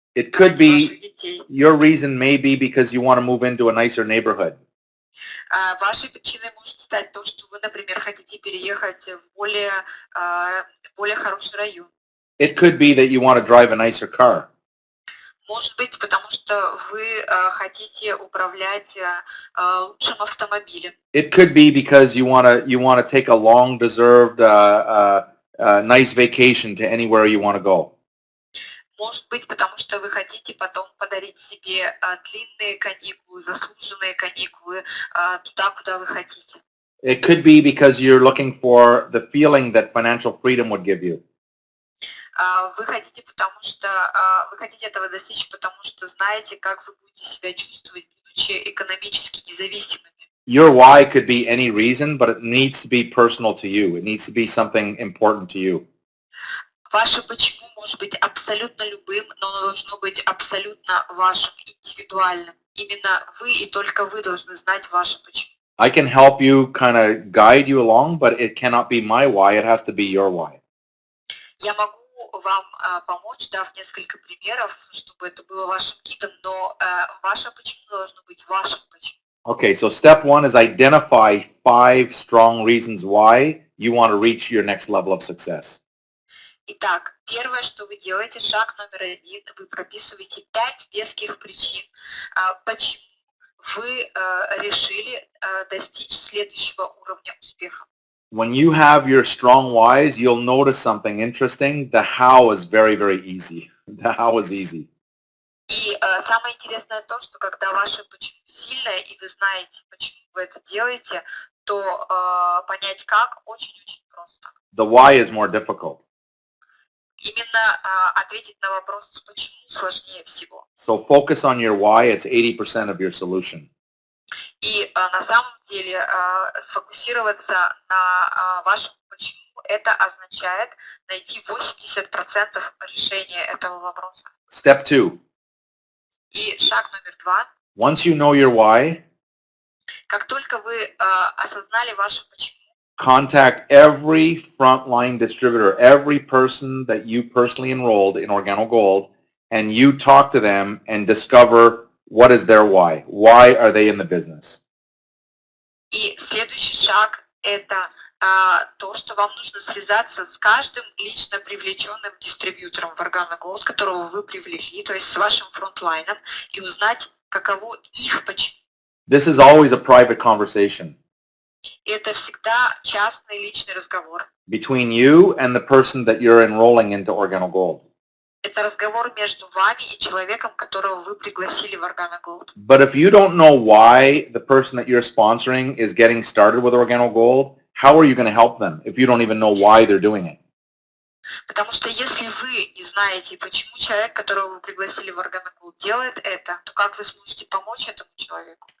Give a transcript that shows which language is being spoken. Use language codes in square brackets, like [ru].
[en] It could be, your reason may be because you want to move into a nicer neighborhood. [ru] Вашей причиной может стать то, что вы, например, хотите переехать в более хороший район. [en] It could be that you want to drive a nicer car. [ru] Может быть, потому что вы хотите управлять лучшим автомобилем. [en] It could be because you want to take a long deserved nice vacation to anywhere you want to go. [ru] Может быть, потому что вы хотите потом подарить себе длинные каникулы, заслуженные каникулы туда, куда вы хотите. [en] It could be because you're looking for the feeling that financial freedom would give you. [ru] Вы хотите, потому что вы хотите этого достичь, потому что знаете, как вы будете себя чувствовать, будучи экономически независимыми. [en] Your why could be any reason, but it needs to be personal to you. It needs to be something important to you. [ru] Ваше почему может быть абсолютно любым, но оно должно быть абсолютно вашим, индивидуальным. Именно вы и только вы должны знать ваше почему. [en] I can help you kind of guide you along, but it cannot be my why. It has to be your why. [ru] Я могу вам помочь, дав несколько примеров, чтобы это было вашим гидом, но ваше почему должно быть вашим почему. [en] Okay, so step 1 is identify 5 strong reasons why you want to reach your next level of success. [ru] Итак, первое, что вы делаете, шаг номер 1, вы прописываете 5 веских причин, почему вы решили достичь следующего уровня успеха. [en] When you have your strong whys, you'll notice something interesting. The how is very, very easy. The how is easy. [ru] И самое интересное то, что когда ваше почему сильное, и вы знаете, почему вы это делаете, то понять как очень-очень просто. [en] The why is more difficult. [ru] Именно ответить на вопрос почему сложнее всего. [en] So focus on your why. It's 80% of your solution. [ru] И на самом деле сфокусироваться на вашем почему, это означает найти 80% решения этого вопроса. [en] Step 2. [ru] И шаг номер 2. [en] Once you know your why, [ru] как только вы осознали ваше почему, [en] contact every frontline distributor, every person that you personally enrolled in Organo Gold, and you talk to them and discover what is their why. Why are they in the business? [ru] И следующий шаг – это то, что вам нужно связаться с каждым лично привлеченным дистрибьютором в Organo Gold, которого вы привлекли, то есть с вашим фронтлайном, и узнать, каково их почему. [en] This is always a private conversation. [ru] И это всегда частный личный разговор. [en] Between you and the person that you're enrolling into Organo Gold. [ru] Это разговор между вами и человеком, которого вы пригласили в Organo Gold. [en] But if you don't know why the person that you're sponsoring is getting started with Organo Gold, how are you going to help them if you don't even know why they're doing it? [ru] Потому что если вы не знаете, почему человек, которого вы пригласили в Organo Gold, делает это, то как вы сможете помочь этому человеку?